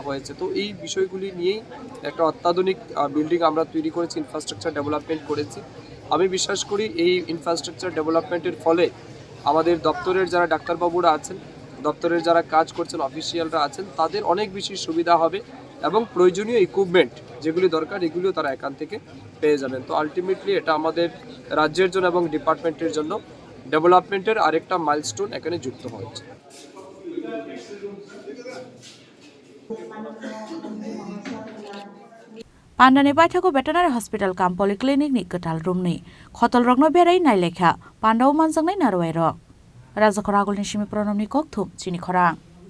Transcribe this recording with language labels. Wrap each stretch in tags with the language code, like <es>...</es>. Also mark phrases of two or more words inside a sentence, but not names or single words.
<bn>হয়েছে তো এই বিষয়গুলি নিয়েই একটা অত্যাধুনিক বিল্ডিং আমরা তৈরি করেছি</bn> <en>infrastructure development</en> <bn>করেছি আমি বিশ্বাস করি এই</bn> <en>infrastructure development's</en> <bn>ফলে আমাদের দপ্তরের যারা ডাক্তারবাবুরা আছেন দপ্তরের যারা কাজ করছেন অফিসিয়ালরা আছেন তাদের অনেক বেশি সুবিধা হবে এবং প্রয়োজনীয় ইকুইপমেন্ট যেগুলি দরকার এগুলিও তারা এখান থেকে পেয়ে যাবেন তো আলটিমেটলি এটা আমাদের রাজ্যের জন্য এবং ডিপার্টমেন্টের জন্য ডেভেলপমেন্টের আরেকটা মাইলস্টোন এখানে যুক্ত হয়েছে</bn> <trp>Pandani Baithako Veterinary Hospital kam Polyclinic ni Kwtal room ni Khotol rokno berai nai lekha Pandaw manjang nai narwai rok Rajakhor Agulini simi pronom ni kokthum Chini Khorang</trp>